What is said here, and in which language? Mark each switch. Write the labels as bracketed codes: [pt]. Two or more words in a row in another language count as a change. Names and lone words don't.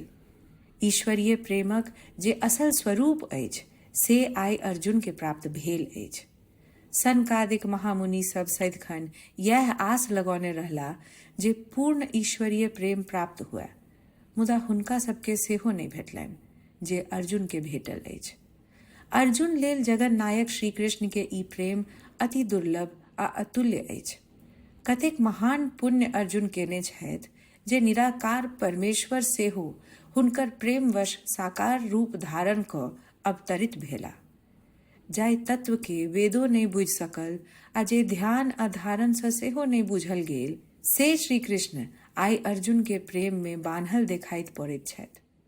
[mai] ईश्वरीय प्रेमक जे असल स्वरूप अछि से आइ अर्जुन के प्राप्त भेल अछि। सनकादिक महामुनि सब सदिखन यह आस लगौने रहला जे पूर्ण ईश्वरीय प्रेम प्राप्त हुए, मुदा हुनका सबके सेहो नहि भेटलनि जे अर्जुन के भेटल अछि। अर्जुन लेल जगन नायक श्री कृष्ण के ई प्रेम अति दुर्लभ आ अतुल्य अछि। कतेक महान पुण्य अर्जुन केने छथि जे निराकार परमेश्वर सेहो हुनकर प्रेमवश साकार रूप धारण कऽ अवतरित भेला। जाहि तत्व के वेदो नहि बुझि सकल आ जे ध्यान आ धारणसँ सेहो नहि बुझल गेल, से श्री कृष्ण आइ अर्जुन के प्रेम में बान्हल देखाइत पड़ैत छथि।